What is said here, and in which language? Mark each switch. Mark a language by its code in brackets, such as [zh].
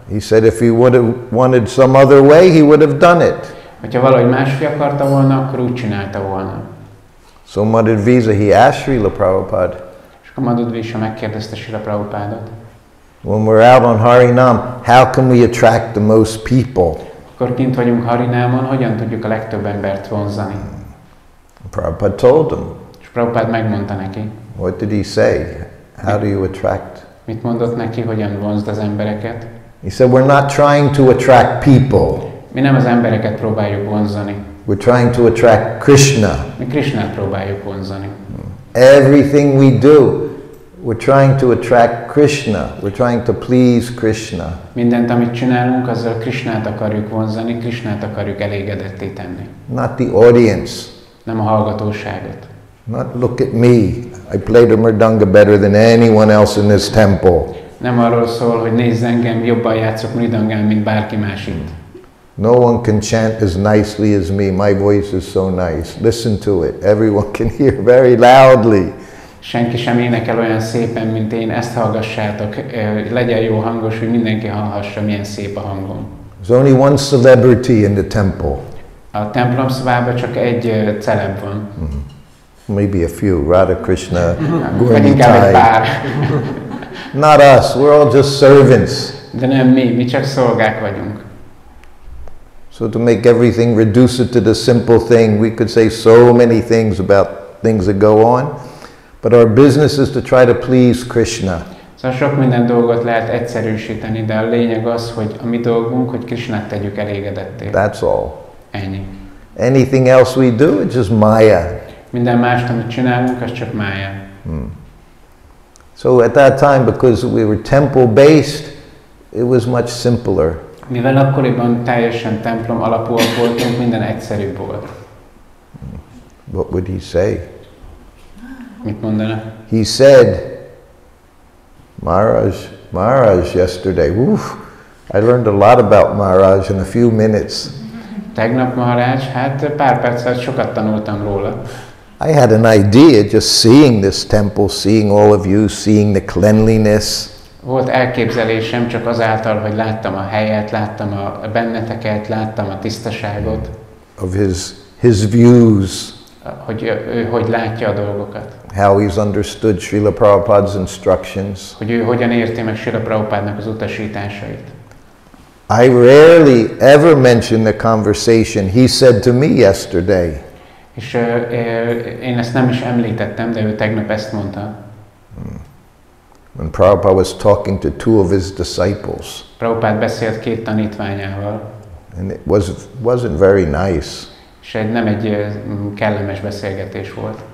[en] He said if he would have wanted some other way, he would have done it. [hu] Hogyha valahogy máshogy akarta volna, akkor úgy csinálta volna. [en] So Madhvisa, he asked Srila Prabhupada, [hu] És És akkor Madhudvisha megkérdezte Srila Prabhupádot. [en] When we're out on Harinam, how can we attract the most people? [hu] Akkor kint vagyunk Harinámon, hogyan tudjuk a legtöbb embert vonzani? [en] Prabhupada told them. [hu] És Prabhupád megmondta neki. [en] What did he say? How do you attract? [hu] Mit mondott neki, hogyan vonzd az embereket? [en] He said, we're not trying to attract people. [hu] Mi nem az embereket próbáljuk vonzani. [en] We're trying to attract Krishna. [hu] Mi Krishnát próbáljuk vonzani. [en] Everything we do, we're trying to attract Krishna. We're trying to please Krishna. [hu] Mindent, amit csinálunk, azzal Krishnát akarjuk vonzani, Krishnát akarjuk elégedetté tenni. [en] Not the audience. [hu] Nem a hallgatóságot. [en] Not look at me. I play the mridanga better than anyone else in this temple. [hu] Nem arról szól, hogy nézz engem, jobban játszok mridangán, mint bárki más itt. [en] No one can chant as nicely as me. My voice is so nice. Listen to it. Everyone can hear very loudly. [hu] Senki sem énekel olyan szépen, mint én, ezt hallgassátok. Legyen jó hangos, hogy mindenki hallhassa, milyen szép a hangom. [en] There's only one celebrity in the temple. [hu] A templom szobában csak egy celeb van. [en] Maybe a few. Radha Krishna, [hu] Vagy inkább egy pár. [en] Not us. We're all just servants. [hu] De nem mi csak szolgák vagyunk. [en] So to make everything reduce it to the simple thing, we could say so many things about things that go on, but our business is to try to please Krishna. [hu] Szóval sok minden dolgot lehet egyszerűsíteni, de a lényeg az, hogy a mi dolgunk, hogy Krishnát tegyük elégedetté. [en] That's all. [hu] Ennyi. [en] Anything else we do, it's just Maya. [hu] Minden mást, amit csinálunk, az csak mája. [en] So at that time, because we were temple-based, it was much simpler. [hu] Mivel akkoriban teljesen templom alapúak voltunk, minden egyszerűbb volt. [en] What would he say? [hu] Mit mondana? [en] He said, Maharaj yesterday, woof, I learned a lot about Maharaj in a few minutes. [hu] Tegnap Maharaj, hát pár percet sokat tanultam róla. [en] I had an idea just seeing this temple, seeing all of you, seeing the cleanliness. [hu] Volt elképzelésem csak azáltal, hogy láttam a helyet, láttam a benneteket, láttam a tisztaságot. [en] Of his views. [hu] Hogy ő hogy látja a dolgokat. [en] How he's understood Srila Prabhupada's instructions. [hu] Hogy ő hogyan érti meg Srila Prabhupádnak az utasításait. [en] I rarely ever mention the conversation he said to me yesterday. [hu] És én ezt nem is említettem, de ő tegnap ezt mondta. [en] When Prabhupada was talking to two of his disciples. [hu] Prabhupád beszélt két tanítványával. [en] And it wasn't very nice. [hu] És nem egy kellemes beszélgetés volt.